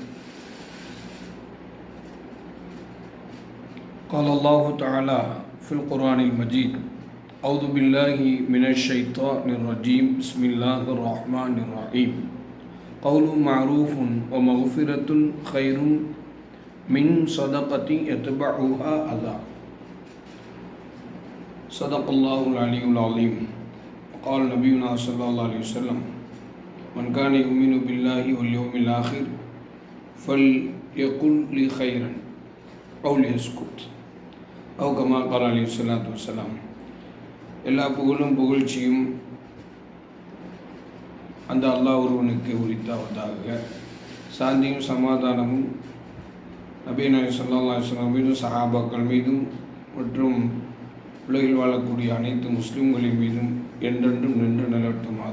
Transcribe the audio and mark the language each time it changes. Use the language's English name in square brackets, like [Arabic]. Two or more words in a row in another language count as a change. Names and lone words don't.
[Arabic] قال الله تعالى في القرآن المجيد أعوذ بالله من الشيطان الرجيم بسم الله الرحمن الرحيم قول معروف ومغفرة خير من صدقة يتبعها أذى صدق الله العلي العظيم. قال نبينا صلى الله عليه وسلم من كان يؤمن بالله واليوم الآخر فليقل لي خيرا أو ليسكت أو كما قال عليه الصلاة والسلام. [Tamil] எல்லா புகழும் புகழ்ச்சியும் அந்த அல்லாஹ் ஒருவனுக்கு உரித்தாவதாக. சாந்தியும் சமாதானமும் நபி [Arabic] صلى الله عليه وسلم [Tamil] மீதும் சஹாபாக்கள் மீதும் மற்றும் உலகில் வாழக்கூடிய அனைத்து முஸ்லிம்களின் மீதும் என்றென்றும் நின்று நிலவட்டுமாக.